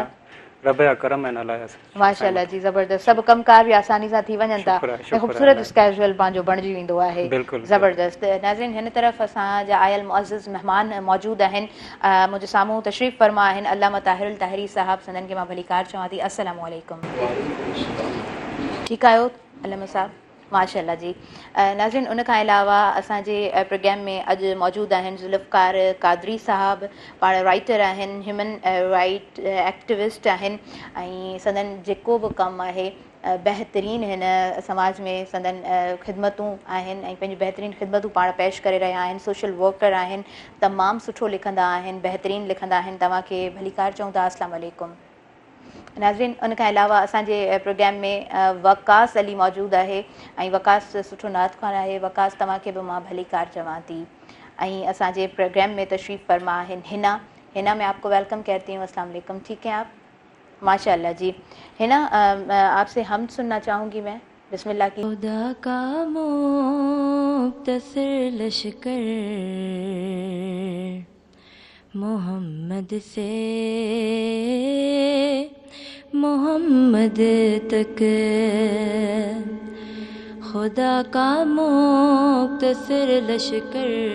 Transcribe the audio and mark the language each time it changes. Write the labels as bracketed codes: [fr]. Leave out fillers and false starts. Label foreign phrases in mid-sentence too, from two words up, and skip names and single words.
[sd] रब जा करम आहिनि अलाह जा। माशाअल्लाह जी ज़बरदस्त। सभु कमकार बि आसानी सां थी वञनि था ऐं ख़ूबसूरत स्कैजुअल पंहिंजो बणिजी वेंदो आहे। ज़बरदस्त। नाज़रीन हिन तरफ़ असांजा आयल मुअज़्ज़िज़ महिमान मौजूदु आहिनि। मुंहिंजे साम्हूं तशरीफ़ फरमा आहिनि अल्लामा ताहिरुल ताहिरी साहब, संदन खे मां भलीकार चवां थी। अस्सलामु अलैकुम। ठीकु आहियो अल्लामा साहब? माशाअल्लाह जी। नाज़रीन उन खां अलावा असांजे प्रोग्राम में अॼु मौजूदु आहिनि ज़ुल्फ़कार क़ादरी साहब। पाण राइटर आहिनि, ह्यूमन राइट एक्टिविस्ट आहिनि ऐं संदन जेको बि कमु आहे बहितरीनु हिन समाज में संदन ख़िदमतूं आहिनि ऐं पंहिंजी बहितरीनु ख़िदमतूं पाण पेश करे रहिया आहिनि। सोशल वर्कर आहिनि, तमामु सुठो लिखंदा आहिनि, बहितरीनु लिखंदा आहिनि। तव्हांखे भलीकार चऊं था। अस्सलामु अलैकुम। नाज़रीन उन खां अलावा असांजे प्रोग्राम में वकास अली मौजूदु आहे ऐं वकास सुठो नात ख़्वान आहे। वकास तव्हांखे बि मां भलीकार चवां थी। ऐं असांजे प्रोग्राम में तशरीफ़ फरमा आहिनि [ur] हिना میں آپکو ویلکم کہتی ہوں۔ السلام علیکم۔ ٹھیک ہیں آپ? ماشاءاللہ جی. ہنا آپسے ہم سننا چاہوں گی میں. بسم اللہ کی. خدا کا مختصر لشکر محمد سے محمد تک، خدا کا مختصر لشکر